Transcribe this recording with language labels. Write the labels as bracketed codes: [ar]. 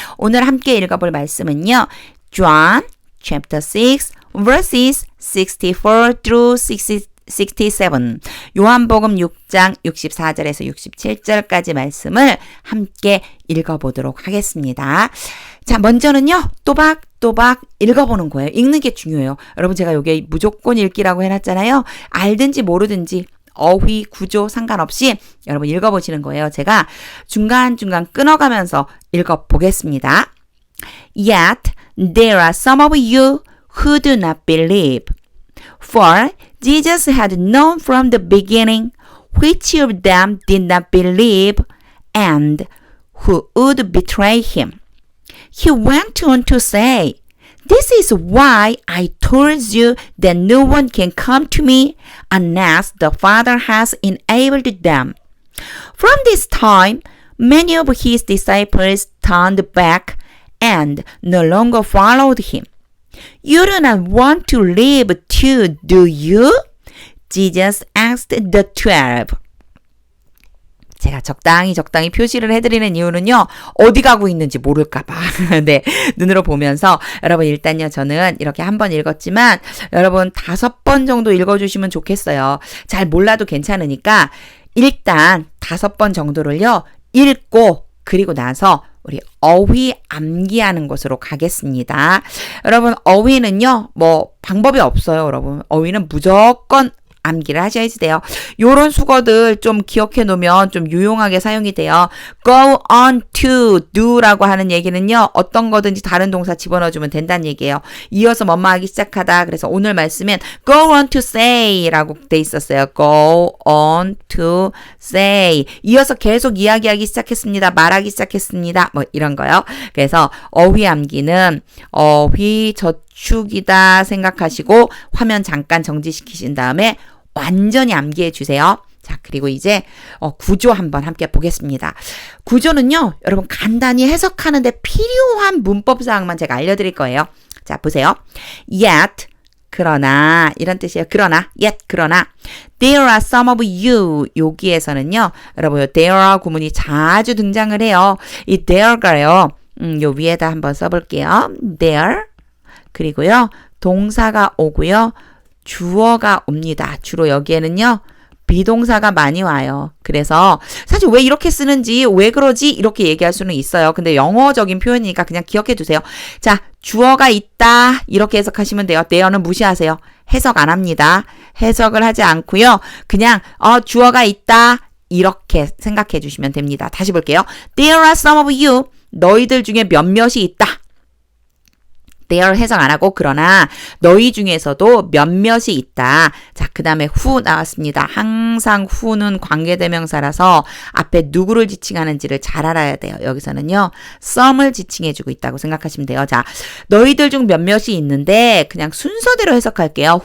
[ko] 오늘 함께 읽어볼 말씀은요. [en] John chapter 6 verses 64 through 67 [ko] 요한복음 6장 64절에서 67절까지 말씀을 함께 읽어보도록 하겠습니다. 자, 먼저는요. 또박또박 읽어보는 거예요. 읽는 게 중요해요. 여러분 제가 여기 무조건 읽기라고 해놨잖아요. 알든지 모르든지 어휘, 구조 상관없이 여러분 읽어보시는 거예요. 제가 중간중간 끊어가면서 읽어보겠습니다. [en] Yet there are some of you who do not believe. For Jesus had known from the beginning which of them did not believe and who would betray him. He went on to say, This is why I told you that no one can come to me unless the Father has enabled them. From this time, many of his disciples turned back and no longer followed him. You do not want to leave too, do you? Jesus asked the 12. [ko] 제가 적당히 표시를 해드리는 이유는요. 어디 가고 있는지 모를까봐. 네, 눈으로 보면서 여러분 일단요. 저는 이렇게 한 번 읽었지만 여러분 5번 정도 읽어주시면 좋겠어요. 잘 몰라도 괜찮으니까 일단 5번 정도를요. 읽고 그리고 나서 우리 어휘 암기하는 것으로 가겠습니다. 여러분 어휘는요. 뭐 방법이 없어요. 여러분 어휘는 무조건 암기를 하셔야지 돼요. 요런 수거들 좀 기억해 놓으면 좀 유용하게 사용이 돼요. [en] go on to do [ko] 라고 하는 얘기는요. 어떤 거든지 다른 동사 집어넣어주면 된다는 얘기예요. 이어서 뭐뭐 하기 시작하다. 그래서 오늘 말씀은 [en] go on to say [ko] 라고 돼 있었어요. [en] go on to say. [ko] 이어서 계속 이야기하기 시작했습니다. 말하기 시작했습니다. 뭐 이런 거요. 그래서 어휘 암기는 어휘 저축이다 생각하시고 화면 잠깐 정지시키신 다음에 완전히 암기해 주세요. 자, 그리고 이제 구조 한번 함께 보겠습니다. 구조는요. 여러분 간단히 해석하는데 필요한 문법 사항만 제가 알려드릴 거예요. 자, 보세요. Yet, 그러나 이런 뜻이에요. 그러나, yet, 그러나 [en] There are some of you [ko] 여기에서는요. 여러분 there 구문이 자주 등장을 해요. 이 there가요. 요 위에다 한번 써볼게요. There 그리고요. 동사가 오고요. 주어가 옵니다. 주로 여기에는요. 비동사가 많이 와요. 그래서 사실 왜 이렇게 쓰는지 왜 그러지 이렇게 얘기할 수는 있어요. 근데 영어적인 표현이니까 그냥 기억해 두세요. 자, 주어가 있다 이렇게 해석하시면 돼요. there는 무시하세요. 해석 안 합니다. 해석을 하지 않고요. 그냥 주어가 있다 이렇게 생각해 주시면 됩니다. 다시 볼게요. [en] There are some of you [ko] 너희들 중에 몇몇이 있다. there 해석 안 하고 그러나 너희 중에서도 몇몇이 있다. 자, 그 다음에 who 나왔습니다. 항상 who는 관계대명사라서 앞에 누구를 지칭하는지를 잘 알아야 돼요. 여기서는요. some을 지칭해주고 있다고 생각하시면 돼요. 자, 너희들 중 몇몇이 있는데 그냥 순서대로 해석할게요.